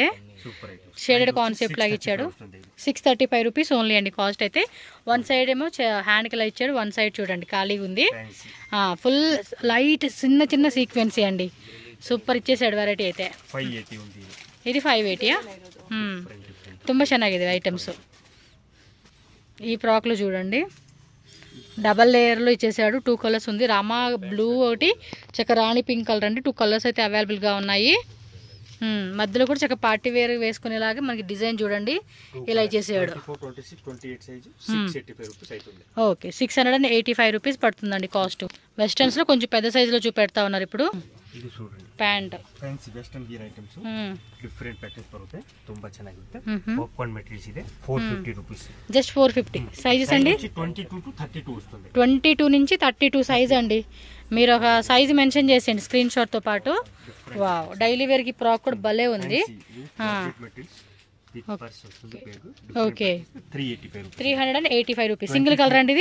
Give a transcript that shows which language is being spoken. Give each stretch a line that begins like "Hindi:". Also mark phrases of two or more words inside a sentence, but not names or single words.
English: shaded concept
Telugu: లాగా ఇచ్చాడు. 635
English: rupees only
Telugu: అండి కాస్ట్ అయితే.
English: one side
Telugu: ఏమో హ్యాండ్కి ఇలా ఇచ్చాడు,
English: one side
Telugu: చూడండి ఖాళీగా ఉంది.
English: full light
Telugu: చిన్న చిన్న సీక్వెన్సీ అండి. సూపర్ ఇచ్చేసాడు వెరైటీ అయితే. ఇది 580
Kannada: ತುಂಬ ಚೆನ್ನಾಗಿದೆ
Telugu: ఐటమ్స్. ఈ ఫ్రాక్లో చూడండి
English: double layer
Telugu: ఇచ్చేసాడు. 2 కలర్స్ ఉంది, రామా బ్లూ ఒకటి, రాణి పింక్ కలర్ అండి. 2 కలర్స్ అయితే అవైలబుల్గా ఉన్నాయి. మధ్యలో కూడా చక్కగా
English: party wear
Telugu: వేసుకునేలాగా మనకి డిజైన్ చూడండి ఇలా ఇచ్చేసాడు. ఓకే 685 రూపీస్ పడుతుందండి కాస్ట్. వెస్టర్న్స్ లో కొంచెం పెద్ద సైజ్ లో చూపెడతా ఉన్నారు ఇప్పుడు.
Kannada: ಪ್ಯಾಂಟ್
English: fancy western gear items different patterns
Kannada: ಬರುತ್ತೆ ತುಂಬಾ ಚೆನ್ನಾಗಿರುತ್ತೆ
English: popcorn materials
Kannada: ಇದೆ 450 ರೂಪೀಸ್
Telugu: జస్ట్ 450 సైజెస్ అండి 22 టు 32 వస్తుంది 22 నుంచి 32 సైజ్ అండి మీరు ఒక సైజ్ మెన్షన్ చేయండి
English: screen shot
Telugu: తో పాటు వావ్
English: daily wear
Telugu: కి ఫ్రాక్ కూడా భలే ఉంది ఓకే 385 రూపీస్
English: single colour
Telugu: అండి ఇది